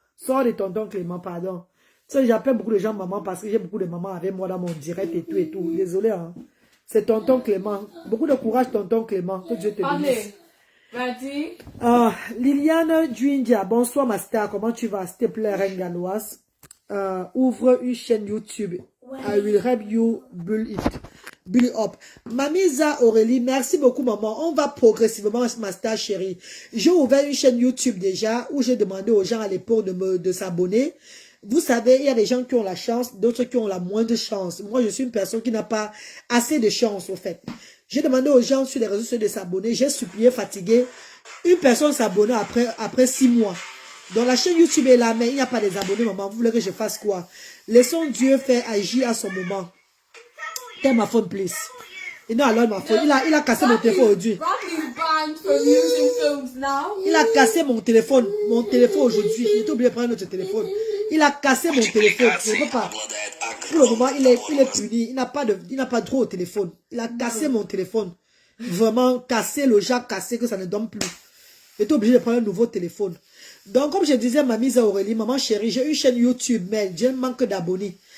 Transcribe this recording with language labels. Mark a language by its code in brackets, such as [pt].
[fr] Sors de tonton Clément, pardon. Tu sais, j'appelle beaucoup de gens maman parce que j'ai beaucoup de mamans avec moi dans mon direct et tout. Désolé, hein. C'est tonton Clément. Beaucoup de courage, tonton Clément. Que Dieu te bénisse. [en] Ready? [fr] Liliane Djindia, bonsoir, ma star. Comment tu vas? S'il te plaît, reine galloise. Ouvre une chaîne YouTube. [en] I will help you build it up. [fr] Mamisa Aurélie, merci beaucoup, maman. On va progressivement, ma star chérie. J'ai ouvert une chaîne YouTube déjà où j'ai demandé aux gens à l'époque de s'abonner. Vous savez, il y a des gens qui ont la chance, d'autres qui ont la moindre chance. Moi, je suis une personne qui n'a pas assez de chance, au fait. J'ai demandé aux gens sur les réseaux sociaux de s'abonner. J'ai supplié, fatigué. Une personne s'abonne après 6 mois. Donc la chaîne YouTube est là, mais il n'y a pas des abonnés, maman. Vous voulez que je fasse quoi? Laissons Dieu faire agir à son moment. [en] Take my phone, please. [fr] Et non, alors, ma faute. Il a cassé mon téléphone aujourd'hui. [en] Bradley's banned from using phones now. [fr] Il a cassé mon téléphone aujourd'hui. J'ai oublié de prendre notre téléphone. Il a cassé mon téléphone. Je ne peux pas. Pour le moment, il est puni. Il n'a pas de droit au téléphone. Il a cassé mon téléphone. Vraiment cassé, le jack cassé, que ça ne donne plus. J'étais obligé de prendre un nouveau téléphone. Donc, comme je disais, ma mise à Aurélie, maman chérie, j'ai une chaîne YouTube, mais j'ai un manque d'abonnés.